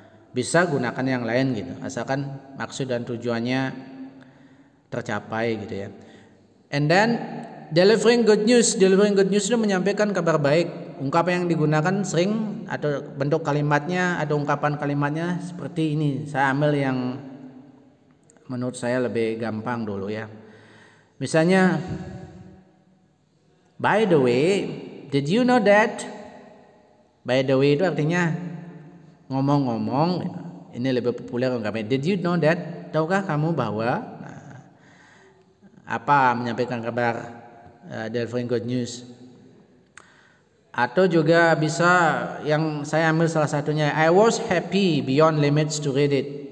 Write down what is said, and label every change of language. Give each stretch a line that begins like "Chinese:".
Indonesian: Bisa gunakan yang lain gitu, asalkan maksud dan tujuannya tercapai gitu ya.
English: And then delivering good news
Indonesian: itu menyampaikan kabar baik. Ungkapan yang digunakan sering atau bentuk kalimatnya atau ungkapan kalimatnya seperti ini. Saya ambil yang menurut saya lebih gampang dulu ya.
English: Misalnya, by the way, did you know that?
Indonesian: By the way itu artinya ngomong-ngomong. Ini lebih populer ungkapannya.
English: Did you know that?
Indonesian: Tahukah kamu bahwa? Nah, apa menyampaikan kabar,
English: delivering good news.
Indonesian: Atau juga bisa yang saya ambil salah satunya.
English: I was happy beyond limits to read it.